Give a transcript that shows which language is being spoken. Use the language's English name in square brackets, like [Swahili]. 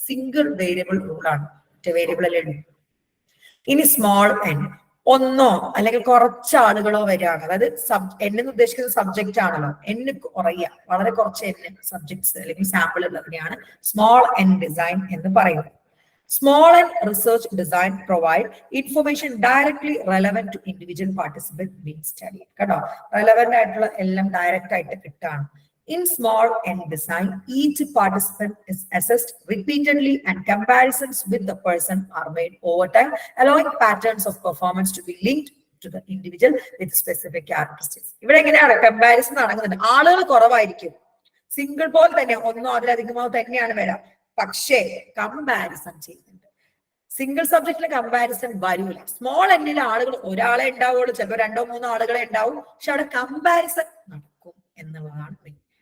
[Malayalam] Single variable rule ആണ്. ഒറ്റ variable അല്ലേ ഉള്ളൂ. ഇനി സ്മോൾ എൻ, ഒന്നോ അല്ലെങ്കിൽ കുറച്ച് ആളുകളോ വരികയാണ്. അതായത് എന്ന് ഉദ്ദേശിക്കുന്നത് സബ്ജക്റ്റ് ആണല്ലോ. എന്ന് കുറയുക, വളരെ കുറച്ച് എൻ സബ്ജക്ട്സ് അല്ലെങ്കിൽ സാമ്പിൾ ഉള്ളതിനെയാണ് സ്മോൾ എൻ ഡിസൈൻ എന്ന് പറയുന്നത്. [English] Small and research design provide information directly relevant to individual participant being studied. [Malayalam] Relevant ആയിട്ടുള്ള എല്ലാം direct ആയിട്ട് കിട്ടാണ്. [English] In small and design, each participant is assessed repeatedly and comparisons with the person are made over time, allowing patterns of performance to be linked to the individual with specific characteristics. [Malayalam] ഇവിടെ എങ്ങനെയാണ് comparison നടക്കുന്നത്? ആളുകൾ കുറവായിരിക്കും, single പോലെ തന്നെ ഒന്നോ അതിലധികമോ തന്നെയാണ് വരാം, പക്ഷേ കമ്പാരിസൺ ചെയ്യുന്നുണ്ട്. സിംഗിൾ സബ്ജക്റ്റിലെ കമ്പാരിസൺ വരൂല. സ്മോൾ എന്നിലെ ആളുകൾ ഒരാളെ ഉണ്ടാവുള്ളൂ, ചിലപ്പോൾ 2-3 ആളുകളെ ഉണ്ടാവും, പക്ഷെ അവിടെ കമ്പാരിസൺ നടക്കും എന്നുള്ളതാണ്.